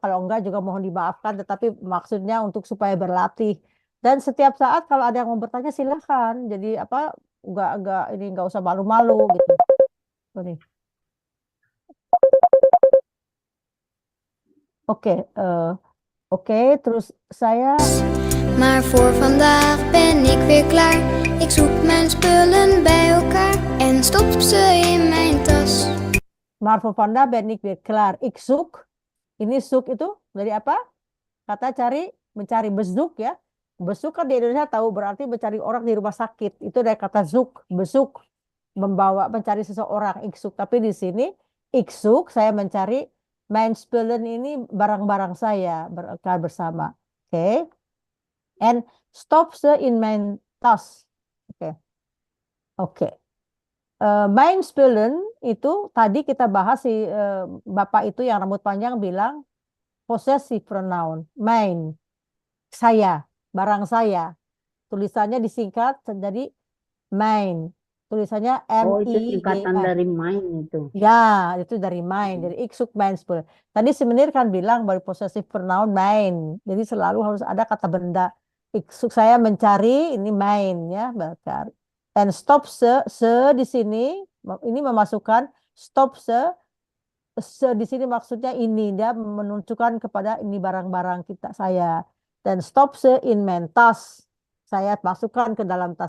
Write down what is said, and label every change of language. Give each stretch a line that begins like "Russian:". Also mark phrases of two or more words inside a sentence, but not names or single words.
Indonesian: Kalau enggak juga mohon dimaafkan, tetapi maksudnya untuk supaya berlatih. Dan setiap saat kalau ada yang mau bertanya silahkan. Jadi nggak usah malu-malu gitu. Oke, terus saya.
Dutch: Maar voor vandaag ben ik weer klaar. Ik zoek mijn spullen bij elkaar en stop ze in mijn tas. Maar voor vandaag ben ik weer klaar. Ik zoek.
Indonesian: Ini zoek itu dari apa? Kata mencari, bezoek ya. Besuk kan di Indonesia tahu berarti mencari orang di rumah sakit. Itu dari kata zoek, besuk, mencari seseorang, iksuk. Tapi di sini iksuk saya mencari
Dutch: mijn spullen
Indonesian: ini barang-barang saya bersama. Oke.
Dutch: And stop ze in mijn tas.
Indonesian: Oke.
Dutch: Mijn spullen
Indonesian: itu tadi kita bahas si bapak itu yang rambut panjang bilang
English: possessive pronoun.
Indonesian: Mijn, saya. Barang saya, tulisannya disingkat jadi mijn, tulisannya Oh, itu singkatan dari main itu. Ya, itu dari main, dari
Dutch: ik zoek mijn spul.
Indonesian: Tadi si Menir kan bilang baru
English: possessive pronoun
Indonesian: mijn, jadi selalu harus ada kata benda.
Dutch: Ik zoek
Indonesian: saya mencari, ini mijn ya, bakar.
Dutch: And stop se
Indonesian: di sini, ini memasukkan
Dutch: stop se
Indonesian: di sini maksudnya ini, dia menunjukkan kepada ini barang-barang saya. Dan
Dutch: stop in mein tas,
Indonesian: saya masukkan ke dalam tas.